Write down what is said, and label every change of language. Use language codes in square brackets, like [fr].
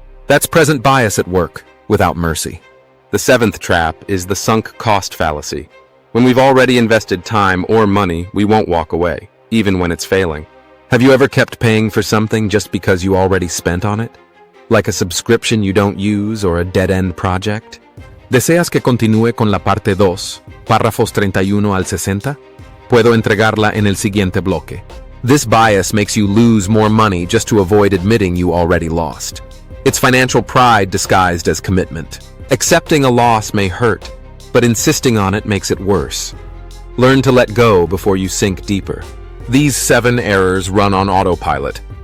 [en] That's present bias at work, without mercy. The seventh trap is the sunk cost fallacy. When we've already invested time or money, we won't walk away, even when it's failing. Have you ever kept paying for something just because you already spent on it? Like a subscription you don't use or a dead-end project? [es] ¿Deseas que continúe con la parte 2, párrafos 31 al 60? Puedo entregarla en el siguiente bloque. [en] This bias makes you lose more money just to avoid admitting you already lost. It's financial pride disguised as commitment. Accepting a loss may hurt, but insisting on it makes it worse. Learn to let go before you sink deeper. These 7 errors run on autopilot.